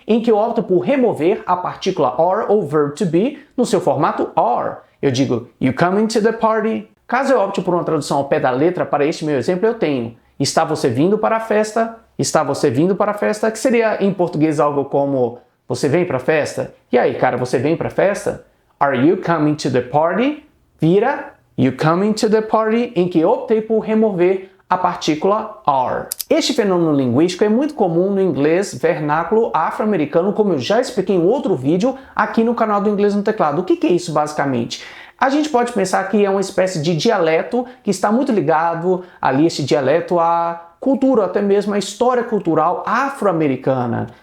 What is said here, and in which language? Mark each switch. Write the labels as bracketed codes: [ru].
[pt] Em que eu opto por remover a partícula are ou verb to be no seu formato are. Eu digo, [en] you coming to the party? [pt] Caso eu opte por uma tradução ao pé da letra para este meu exemplo, eu tenho, está você vindo para a festa? Está você vindo para a festa? Que seria em português algo como, você vem para a festa? E aí, cara, você vem para a festa? [en] Are you coming to the party? [pt] Vira, [en] you coming to the party? [pt] Em que eu optei por remover a partícula are. Este fenômeno linguístico é muito comum no inglês vernáculo afro-americano, como eu já expliquei em outro vídeo aqui no canal do Inglês no Teclado. O que é isso basicamente? A gente pode pensar que é uma espécie de dialeto que está muito ligado ali, esse dialeto, à cultura, até mesmo à história cultural afro-americana.